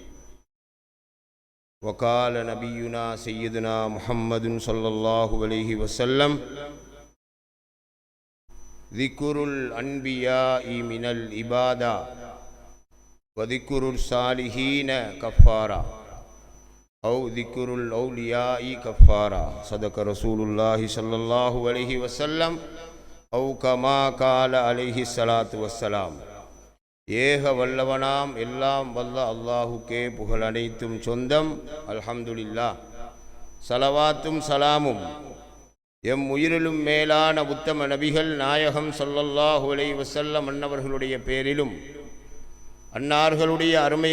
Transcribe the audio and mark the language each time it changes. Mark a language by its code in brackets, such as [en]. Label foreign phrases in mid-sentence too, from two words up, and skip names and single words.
[ar] وقال نبينا سيدنا محمد صلى الله عليه وسلم: ذكر الأنبياء من العبادة وذكر الصالحين كفارا أو ذكر الأولياء كفارا. صدق رسول الله صلى الله عليه وسلم أو كما قال عليه الصلاة والسلام. [ta] ஏக வல்லவனாம் எல்லாம் வல்ல அல்லாஹுக்கே புகழ் அனைத்தும் சொந்தம். அல்ஹம்துலில்லாஹ். சலவாத்தும் சலாமும் எம் உயிரிலும் மேலான உத்தம நபிகள் நாயகம் [ar] صلى الله عليه وسلم [ta] அன்னவர்களுடைய பேரிலும், அன்னார்களுடைய அருமை